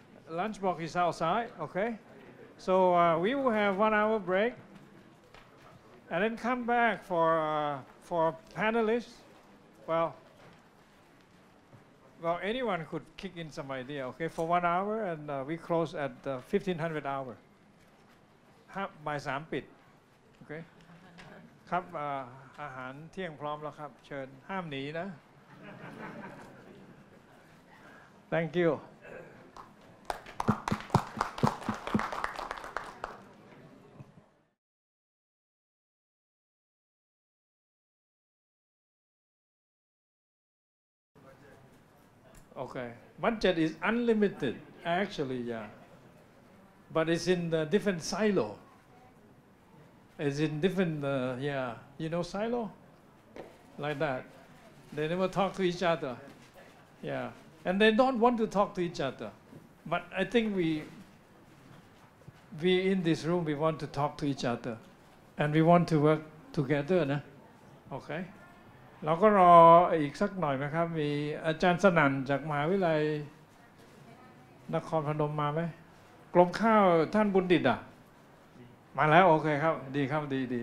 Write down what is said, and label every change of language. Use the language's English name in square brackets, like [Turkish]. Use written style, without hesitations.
[English] Lunch box is outside, okay? So we will have 1 hour break, and then come back for panelists. Well, anyone could kick in some idea, okay, for 1 hour, and we close at 1500 hour. [Thai] บ่าย 3 ปิด okay ครับอาหารเที่ยงพร้อมแล้วครับเชิญห้ามหนีนะ [English] Thank you. Okay, budget is unlimited, actually, yeah. But it's in the different silo. It's in different, yeah, silo? Like that. They never talk to each other. Yeah, and they don't want to talk to each other. But I think we in this room, we want to talk to each other. And we want to work together, nah? Okay. [Thai] เราก็รออีกสักหน่อยไหมครับมีอาจารย์สนั่นจากมหาวิทยาลัยนครพนมมาไหมกรมข้าวท่านบุญดิษฐ์มาแล้วโอเคครับดีครับดี